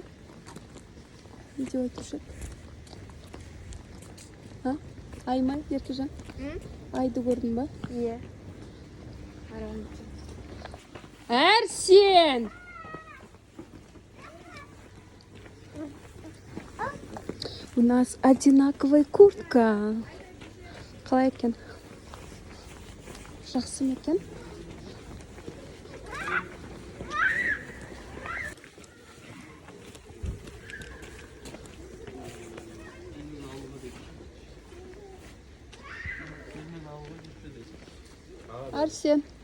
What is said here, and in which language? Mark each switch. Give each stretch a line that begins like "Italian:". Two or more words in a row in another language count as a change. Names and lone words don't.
Kazakh: Видео айтушы. Ай ма, Еркежан? Айды көрдің ба? Иә. Арсен!
Russian: У нас одинаковая куртка.
Kazakh: Қалай екен? Жақсы ма екен? Арсен.